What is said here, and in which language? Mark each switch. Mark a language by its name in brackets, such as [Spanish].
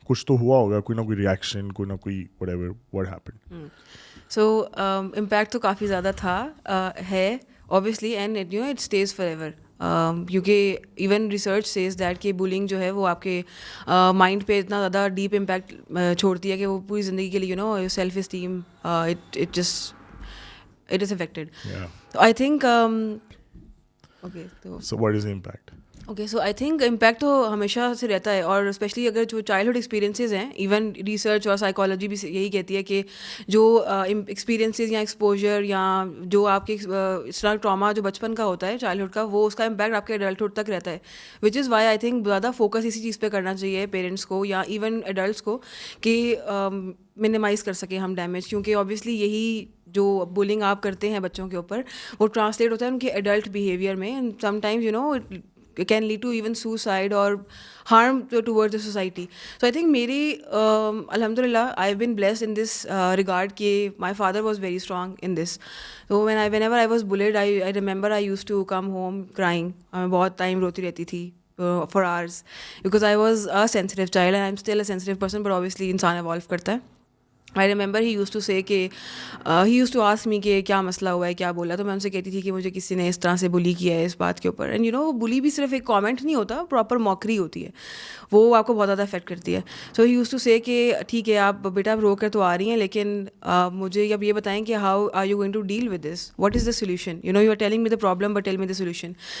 [Urdu] کچھ تو ہوا ہوگا, کوئی نہ کوئی ریئیکشن, کوئی نہ کوئی whatever, [English] what happened? So impact [Urdu] تو کافی زیادہ تھا, ہے [English] obviously, and you know it stays forever. [Urdu] کیونکہ [English] even research says that [Urdu] کہ بولنگ جو ہے وہ آپ کے مائنڈ پہ اتنا زیادہ ڈیپ امپیکٹ چھوڑتی ہے کہ وہ پوری زندگی کے لیے [English] You know self esteem it is affected. I think okay, So what is the impact? [Urdu] Okay, [English] so I think [Urdu] impact تو ہمیشہ سے رہتا ہے, اور اسپیشلی اگر جو چائلڈہڈ ایکسپیرینسز ہیں, ایون ریسرچ اور سائیکالوجی بھی یہی کہتی ہے کہ جو ایکسپیرینسز یا ایکسپوجر یا جو آپ کے اس طرح ٹراما جو بچپن کا ہوتا ہے چائلڈہڈ کا, وہ اس کا امپیکٹ آپ کے ایڈلٹہڈ تک رہتا ہے. [English] which is why I think [Urdu] زیادہ فوکس اسی چیز پہ کرنا چاہیے پیرنٹس کو یا ایون ایڈلٹس کو کہ منیمائز کر سکیں ہم ڈیمیج, کیونکہ اوبیسلی یہی جو بولنگ آپ کرتے ہیں بچوں کے اوپر وہ ٹرانسلیٹ ہوتا ہے ان کے ایڈلٹ بیہیویئر میں, [English] And sometimes you know it can lead to even suicide or harm towards the society. So I think [Urdu] meri [English] alhamdulillah I've been blessed in this regard [Urdu] ki [English] my father was very strong in this. So whenever I was bullied, I remember I used to come home crying. [Urdu] bahut time roti rehti thi [English] for hours because I was a sensitive child, and I'm still a sensitive person, but obviously [Urdu] insaan evolve karta hai. [English] I remember he used to say [Urdu] کہ [English] he used to ask me [Urdu] کہ کیا مسئلہ ہوا ہے, کیا بولا, تو میں ان سے کہتی تھی کہ مجھے کسی نے اس طرح سے بلی کیا ہے اس بات کے اوپر. [English] and you know [Urdu] بلی بھی صرف ایک کامنٹ نہیں ہوتا, پراپر موکری ہوتی ہے, وہ آپ کو بہت زیادہ افیکٹ کرتی ہے. [English] so he use to say [Urdu] کہ ٹھیک ہے آپ بیٹا آپ رو کر تو آ رہی ہیں, لیکن مجھے اب یہ بتائیں کہ [English] How are you going to deal with this, what is the solution, you know you are telling me the problem but tell me the solution.